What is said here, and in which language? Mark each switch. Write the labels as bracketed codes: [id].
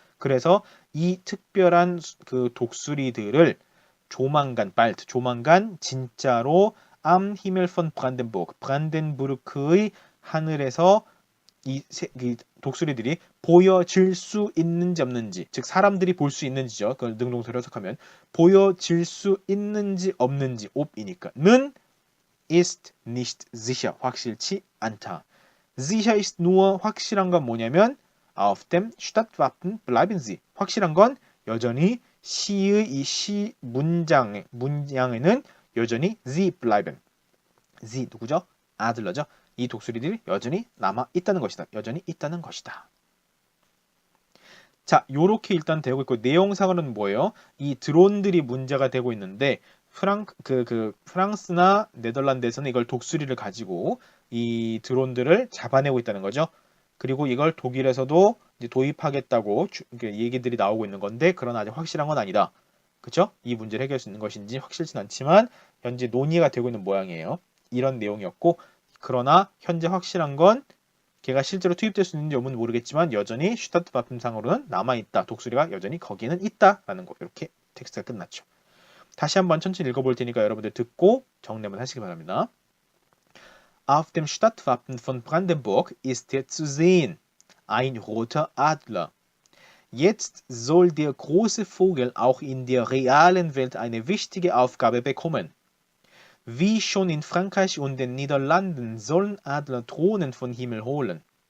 [ko] 그래서 이 특별한 그 독수리들을 조만간 진짜로 [de] am Himmel von Brandenburg, [ko] 브란덴부르크의 하늘에서 이 독수리들이 보여질 수 있는지 없는지, 즉 사람들이 볼 수 있는지죠. 그걸 능동태로 해석하면 보여질 수 있는지 없는지 ob이니까는 [de] ist nicht sicher, [ko] 확실치 않다. [de] sicher ist nur, [ko] 확실한 건 뭐냐면 [de] auf dem Stadtwappen bleiben sie. [ko] 확실한 건 여전히 시의 이 시 문장에는 여전히 [de] sie bleiben. [ko] sie 누구죠? 아들러죠. 이 독수리들이 여전히 남아 있다는 것이다. 여전히 있다는 것이다. 자, 요렇게 일단 되고 있고 내용상으로는 뭐예요? 이 드론들이 문제가 되고 있는데 프랑스나 네덜란드에서는 이걸 독수리를 가지고 이 드론들을 잡아내고 있다는 거죠. 그리고 이걸 독일에서도 이제 도입하겠다고 얘기들이 나오고 있는 건데 그러나 아직 확실한 건 아니다. 그렇죠? 이 문제를 해결할 수 있는 것인지 확실치는 않지만 현재 논의가 되고 있는 모양이에요. 이런 내용이었고 그러나 현재 확실한 건 걔가 실제로 투입될 수 있는지 여부는 모르겠지만 여전히 슈타트바품상으로는 남아있다. 독수리가 여전히 거기는 있다라는 거. 이렇게 텍스트가 끝났죠. 다시 한번 천천히 읽어볼 테니까 여러분들 듣고 정리만 하시기 바랍니다. [de] Auf dem Stadtwappen von Brandenburg ist er zu sehen, ein roter Adler. Jetzt soll der große Vogel auch in der realen Welt eine wichtige Aufgabe bekommen. Wie schon in Frankreich und den Niederlanden sollen Adler Drohnen vom Himmel holen.